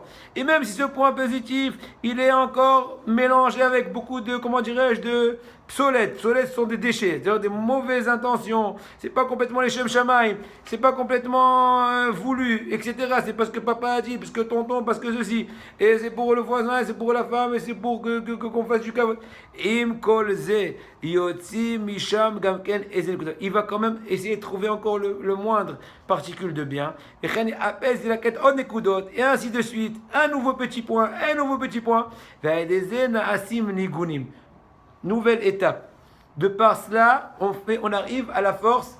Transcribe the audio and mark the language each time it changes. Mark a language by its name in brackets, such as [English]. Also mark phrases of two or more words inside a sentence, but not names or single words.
[French] Et même si ce point positif, il est encore mélangé avec beaucoup de, comment dirais-je, de psolettes. Psolettes sont des déchets, c'est-à-dire des mauvaises intentions. C'est pas complètement les [Hebrew] שם שמים, [French] c'est pas complètement voulu, etc. C'est parce que papa a dit, parce que tonton, parce que ceci. Et c'est pour le voisin, et c'est pour la femme, et c'est pour qu'on fasse du kavod. [Hebrew] עם כל זה יוציא משם גם כן אצל. [French] Il va quand même essayer de trouver encore le moindre particule de bien. Et ainsi de suite. Un nouveau petit point, un nouveau petit point. Nouvelle étape. De par cela, on arrive à la force.